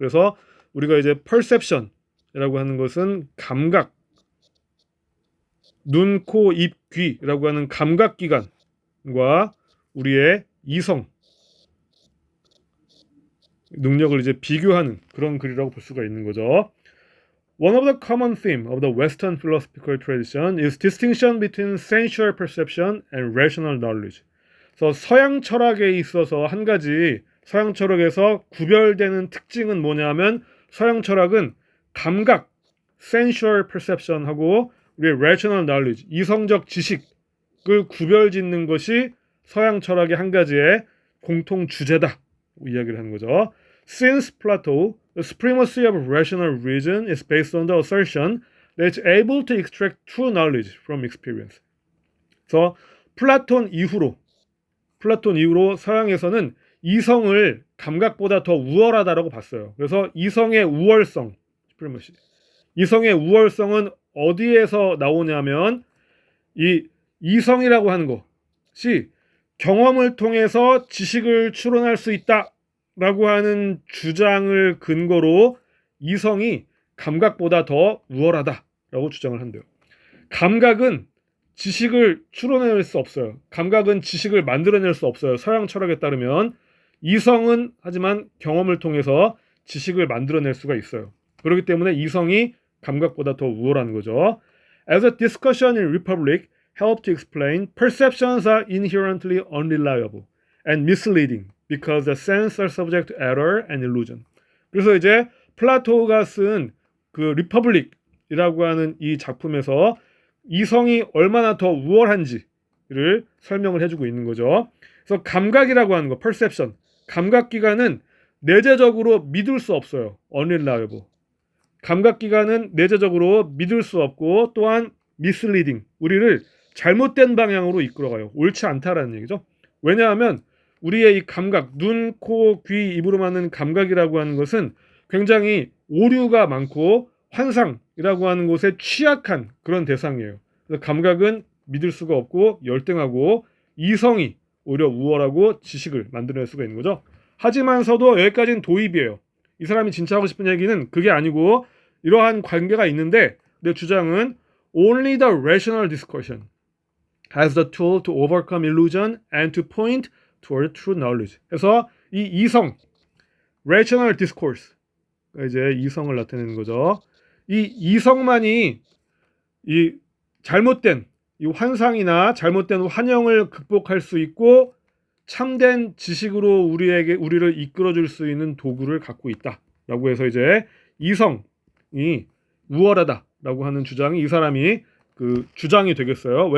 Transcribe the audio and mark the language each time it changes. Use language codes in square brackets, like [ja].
[ko] 그래서 우리가 이제 perception이라고 하는 것은 감각, 눈, 코, 입, 귀라고 하는 감각기관과 우리의 이성 능력을 이제 비교하는 그런 글이라고 볼 수가 있는 거죠. [en] One of the common themes of the Western philosophical tradition is distinction between sensual perception and rational knowledge. [ko] 그래서 서양 철학에 있어서 한 가지 서양 철학에서 구별되는 특징은 뭐냐면, 서양 철학은 감각, sensual perception하고 우리의 rational knowledge, 이성적 지식을 구별짓는 것이 서양 철학의 한 가지의 공통 주제다 이야기를 하는 거죠. [en] Since Plato, the supremacy of rational reason is based on the assertion that it's able to extract true knowledge from experience. [ko] 그래서 플라톤 이후로 서양에서는 이성을 감각보다 더 우월하다라고 봤어요. 그래서 이성의 우월성, 이성의 우월성은 어디에서 나오냐면, 이 이성이라고 하는 것이 경험을 통해서 지식을 추론할 수 있다라고 하는 주장을 근거로 이성이 감각보다 더 우월하다라고 주장을 한대요. 감각은 지식을 추론해낼 수 없어요. 감각은 지식을 만들어낼 수 없어요. 서양 철학에 따르면 이성은 하지만 경험을 통해서 지식을 만들어낼 수가 있어요. 그렇기 때문에 이성이 감각보다 더 우월한 거죠. [en] As a discussion in Republic helped to explain, perceptions are inherently unreliable and misleading because the senses are subject to error and illusion. [ko] 그래서 이제 플라토가 쓴 그 리퍼블릭이라고 하는 이 작품에서 이성이 얼마나 더 우월한지를 설명을 해주고 있는 거죠. 그래서 감각이라고 하는 거, perception, 감각기관은 내재적으로 믿을 수 없어요. [en] unreliable. [ko] 감각기관은 내재적으로 믿을 수 없고, 또한 misleading, 우리를 잘못된 방향으로 이끌어가요. 옳지 않다라는 얘기죠. 왜냐하면 우리의 이 감각, 눈, 코, 귀, 입으로 맞는 감각이라고 하는 것은 굉장히 오류가 많고 환상이라고 하는 것에 취약한 그런 대상이에요. 그래서 감각은 믿을 수가 없고 열등하고, 이성이 오히려 우월하고 지식을 만들어낼 수가 있는 거죠. 하지만서도 여기까지는 도입이에요. 이 사람이 진짜 하고 싶은 얘기는 그게 아니고, 이러한 관계가 있는데 내 주장은 [en] only the rational discussion has the tool to overcome illusion and to point toward true knowledge. [ko] 그래서 이 이성, rational discourse, 이제 이성을 나타내는 거죠. 이 이성만이 이 잘못된 이 환상이나 잘못된 환영을 극복할 수 있고, 참된 지식으로 우리를 이끌어줄 수 있는 도구를 갖고 있다라고 해서 이제 이성이 우월하다라고 하는 주장이 이 사람이 그 주장이 되겠어요.